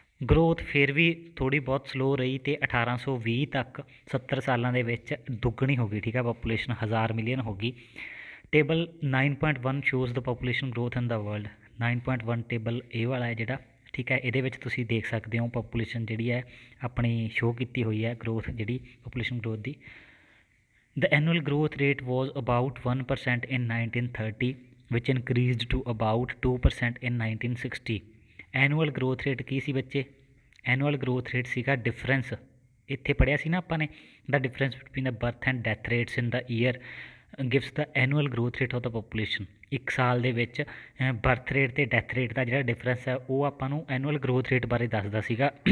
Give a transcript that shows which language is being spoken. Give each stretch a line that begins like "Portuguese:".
Punjabi: Growth ਫਿਰ ਵੀ ਥੋੜ੍ਹੀ ਬਹੁਤ ਸਲੋ ਰਹੀ, ਅਤੇ 1820 ਤੱਕ 70 ਸਾਲਾਂ ਦੇ ਵਿੱਚ ਦੁੱਗਣੀ ਹੋ ਗਈ। ਠੀਕ ਹੈ, ਪਾਪੂਲੇਸ਼ਨ 1000 ਮਿਲੀਅਨ ਹੋ ਗਈ।
English: Table 9.1 shows the population growth in the world.
Punjabi: 9.1 ਟੇਬਲ ਇਹ ਵਾਲਾ ਹੈ ਜਿਹੜਾ। ਠੀਕ ਹੈ, ਇਹਦੇ ਵਿੱਚ ਤੁਸੀਂ ਦੇਖ ਸਕਦੇ ਹੋ ਪਾਪੂਲੇਸ਼ਨ ਜਿਹੜੀ ਹੈ ਆਪਣੀ ਸ਼ੋਅ ਕੀਤੀ ਹੋਈ ਹੈ, ਗਰੋਥ ਜਿਹੜੀ population growth ਦੀ।
English: The annual growth rate was about 1% in 1930, which increased to about 2% in 1960।
Punjabi: Annual growth rate ਕੀ ਸੀ ਬੱਚੇ? ਐਨੂਅਲ ਗਰੋਥ ਰੇਟ ਸੀਗਾ ਡਿਫਰੈਂਸ, ਇੱਥੇ ਪੜ੍ਹਿਆ ਸੀ ਨਾ ਆਪਾਂ ਨੇ,
English: The difference between the birth and death rates in the year gives the annual growth rate of the population.
Punjabi: ਇੱਕ ਸਾਲ ਦੇ ਵਿੱਚ ਬਰਥ ਰੇਟ ਅਤੇ ਡੈਥ ਰੇਟ ਦਾ ਜਿਹੜਾ ਡਿਫਰੈਂਸ ਹੈ ਉਹ ਆਪਾਂ ਨੂੰ ਐਨੂਅਲ ਗਰੋਥ ਰੇਟ ਬਾਰੇ ਦੱਸਦਾ ਸੀਗਾ।